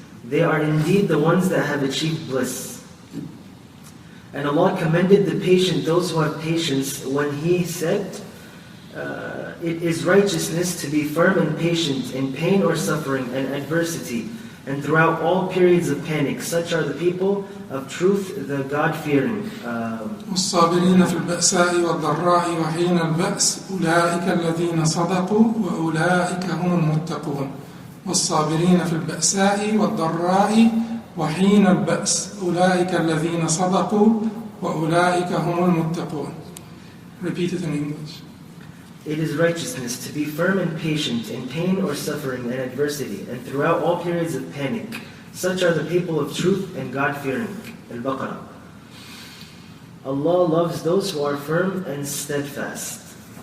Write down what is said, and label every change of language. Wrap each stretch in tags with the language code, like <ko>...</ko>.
<en>They are indeed the ones that have achieved bliss. And Allah commended the patient, those who have patience, when He said, it is righteousness to be firm and patient in pain or suffering and adversity, and throughout all periods of panic. Such are the people of truth, the God-fearing.</en> <ar>والصابرين في البأساء والضراء وحين البأس أولئك الذين صدقوا وأولئك هم المتقون. والصابرين في البأساء والضراء وحين البأس أولئك الذين صدقوا وأولئك هم المتقون.</ar> <en>Repeat it in English. It is righteousness to be firm and patient in pain or suffering and adversity, and throughout all periods of panic. Such are the people of truth and God-fearing. Al-Baqarah. Allah loves those who are firm and steadfast.</en>